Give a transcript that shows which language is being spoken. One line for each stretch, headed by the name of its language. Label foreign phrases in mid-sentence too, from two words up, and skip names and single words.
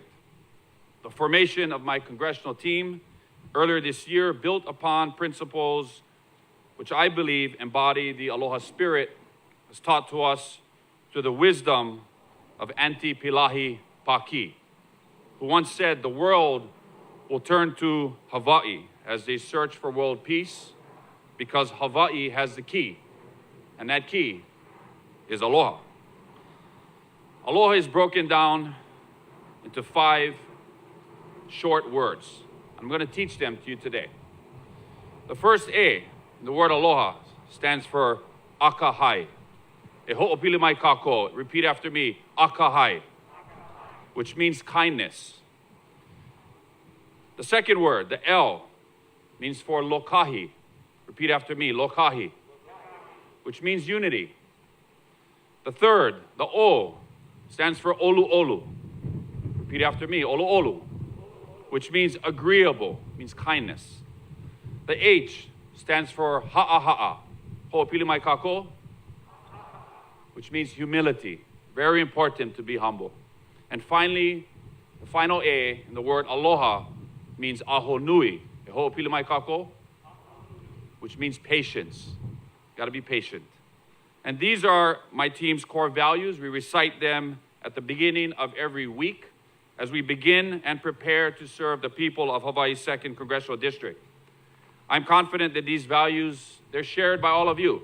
English: The formation of my congressional team earlier this year built upon principles which I believe embody the Aloha spirit as taught to us through the wisdom of Auntie Pilahi Paki, who once said the world will turn to Hawaii as they search for world peace because Hawaii has the key, and that key is Aloha. Aloha is broken down into 5 short words. I'm going to teach them to you today. The first A, the word Aloha, stands for
Hawaiian: akahai, E ho'opili mai kako.
English: Repeat after me. Akahai, which means kindness. The second word, the L, means for lokahi. Repeat after me. Lokahi, which means unity. The third, the O, stands for olu olu. Repeat after me. Olu olu, which means agreeable, means kindness. The H stands for ha'a.
Hawaiian: Ho'opili mai kako,
English: which means humility. Very important to be humble. And finally, the final A in the word aloha means aho nui.
Hawaiian: Ho'opili mai kako,
English: which means patience. Got to be patient. And these are my team's core values. We recite them at the beginning of every week as we begin and prepare to serve the people of Hawaii's 2nd Congressional District. I'm confident that these values, they're shared by all of you.